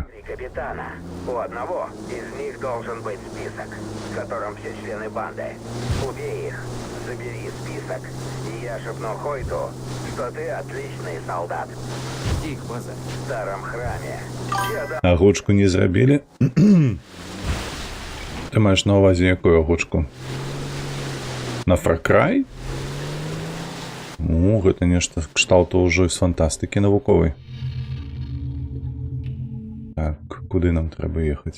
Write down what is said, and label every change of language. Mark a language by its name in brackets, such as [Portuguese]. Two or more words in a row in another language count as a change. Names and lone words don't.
[Russian] 3 капитана. У одного из них должен быть список, в котором все члены банды. Убей их, забери список, и я шепну Хойту, что ты отличный солдат. Где их база? В старом храме. Я дам [Belarusian] агучку не зрабілі? Ты маеш на ўвазе якую агучку? На Far Cry? Ну, гэта нешта кшталту ўжо з фантастыкі навуковай. Так, куды нам трэба ехаць?